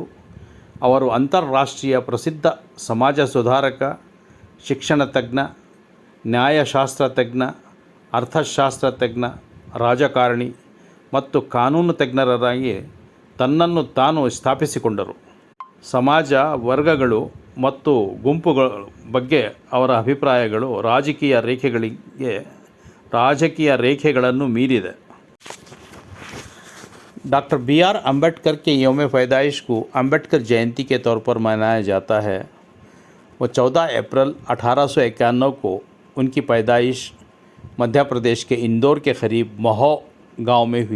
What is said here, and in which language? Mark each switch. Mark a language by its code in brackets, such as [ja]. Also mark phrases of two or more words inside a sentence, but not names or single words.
[kn] ಅವರು ಅಂತಾರಾಷ್ಟ್ರೀಯ ಪ್ರಸಿದ್ಧ ಸಮಾಜ ಸುಧಾರಕ, ಶಿಕ್ಷಣ ತಜ್ಞ, ನ್ಯಾಯಶಾಸ್ತ್ರ ತಜ್ಞ, ಅರ್ಥಶಾಸ್ತ್ರ ತಜ್ಞ, ರಾಜಕಾರಣಿ ಮತ್ತು ಕಾನೂನು ತಜ್ಞರಾಗಿ ತನ್ನನ್ನು ತಾನು ಸ್ಥಾಪಿಸಿಕೊಂಡರು. ಸಮಾಜ, ವರ್ಗಗಳು ಮತ್ತು ಗುಂಪುಗಳ ಬಗ್ಗೆ ಅವರ ಅಭಿಪ್ರಾಯಗಳು ರಾಜಕೀಯ ರೇಖೆಗಳನ್ನು ಮೀರಿದೆ. [hi] डॉक्टर B.R. अम्बेडकर के यौम पैदाइश को अम्बेडकर जयंती के तौर पर मनाया जाता है. वो 14 अप्रैल 1891 को उनकी पैदाइश मध्य प्रदेश के इंदौर के करीब महौ गांव में हुई.